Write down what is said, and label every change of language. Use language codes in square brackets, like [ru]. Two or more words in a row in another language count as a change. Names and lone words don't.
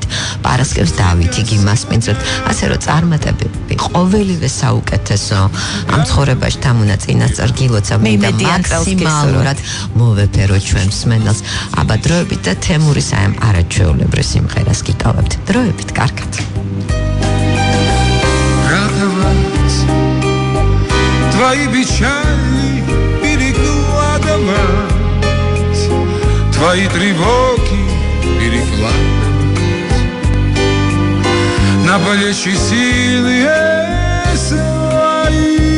[ka] პარასკევს დავით იგი მასპინძლობთ, ასე რომ წარმატებები ყოველივე საუკეთესო ამ ცხოვრებაში დამონაწილეს გილოცა მინდა მაქსიმალურად მოვეფერო ჩვენ მსმენელს. აბა დროებით და თემურის აი ამ არაჩვეულებრივ სიმღერას გიკავებთ. დროებით კარგად. [ru] Твои печали перекладывать, твои тревоги перекладывать на плечи силы свои.